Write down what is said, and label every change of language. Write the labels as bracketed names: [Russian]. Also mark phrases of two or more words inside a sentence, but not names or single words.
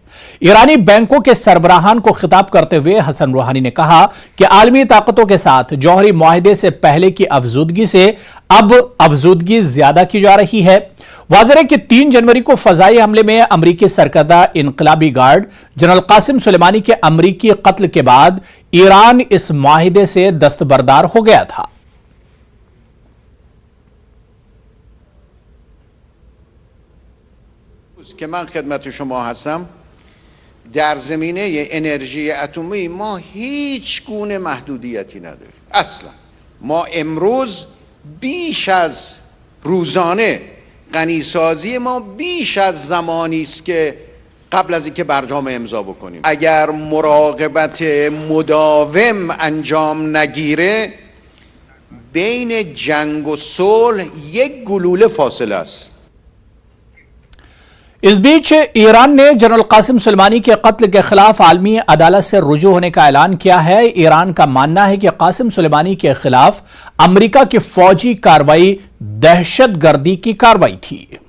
[Urdu] ایرانی بینکوں کے سربراہان کو خطاب کرتے ہوئے حسن روحانی نے کہا کہ عالمی طاقتوں کے ساتھ جوہری معاہدے سے پہلے کی افزودگی سے اب افزودگی زیادہ کی جا رہی ہے. واضح ہے کہ 3 جنوری کو فضائی حملے میں امریکی سرکردہ انقلابی گارڈ جنرل قاسم سلیمانی کے امریکی قتل کے بعد ایران اس معاہدے سے دستبردار ہو گیا تھا. [Persian] که من خدمت شما هستم در زمینه انرژی اتمی ما هیچ گونه محدودیتی نداریم اصلا. ما امروز بیش از روزانه غنیسازی ما بیش از زمانی است که قبل از اینکه برجام امضا بکنیم. اگر مراقبت مداوم انجام نگیره بین جنگ و صلح یک گلوله فاصله است. [Urdu] اس بیچ ایران نے جنرل قاسم سلیمانی کے قتل کے خلاف عالمی عدالت سے رجوع ہونے کا اعلان کیا ہے. ایران کا ماننا ہے کہ قاسم سلیمانی کے خلاف امریکہ کی فوجی کارروائی دہشت گردی کی کارروائی تھی.